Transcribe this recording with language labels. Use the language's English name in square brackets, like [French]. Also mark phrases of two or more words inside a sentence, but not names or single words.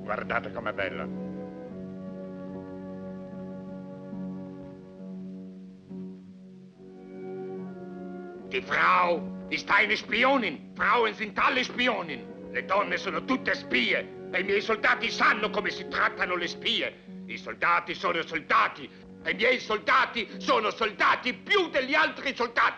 [Italian] Guardate com'è bella. [German] Die Frau ist eine Spionin. Frauen sind alle Spionin. [Italian] Le donne sono tutte spie. E i miei soldati sanno come si trattano le spie. I soldati sono soldati. E i miei soldati sono soldati più degli altri soldati.